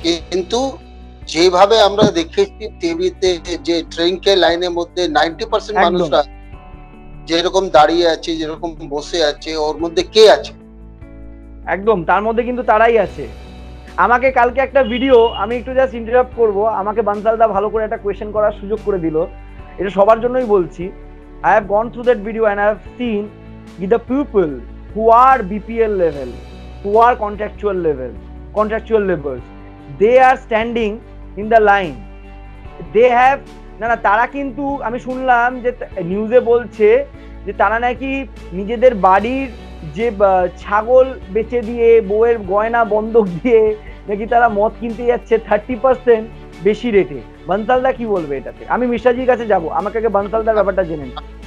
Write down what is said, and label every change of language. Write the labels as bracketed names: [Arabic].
[Bangla] কিন্তু যেভাবে আমরা দেখেছি টিভিতে, যে ট্রেনকে লাইনের মধ্যে 90% মানুষরা যেরকম দাঁড়িয়ে আছে, যেরকম বসে আছে, ওর মধ্যে কে আছে? একদম, তার মধ্যে কিন্তু তারাই আছে। আমাকে কালকে একটা ভিডিও, আমি একটু জাস্ট ইন্টারাপ্ট করব, আমাকে বানসালদা ভালো করে একটা কোয়েশ্চেন করার সুযোগ করে দিল, এটা সবার জন্যই বলছি। [English] I have gone through that video and I have seen the people who are BPL level, who are contractual laborers, they are standing in the line. They have [Bangla] না তারা কিন্তু আমি শুনলাম যে নিউজে বলছে যে তারা নাকি নিজেদের বাড়ির যে ছাগল বেচে দিয়ে বউয়ের গয়না বন্ধক দিয়ে নাকি তারা মদ কিনতে যাচ্ছে 30% বেশি রেটে। বানসালদা কি বলবে এটাতে? আমি মিশ্রাজির কাছে যাব, আমাকে আগে বানসালদার ব্যাপারটা জেনে নিন।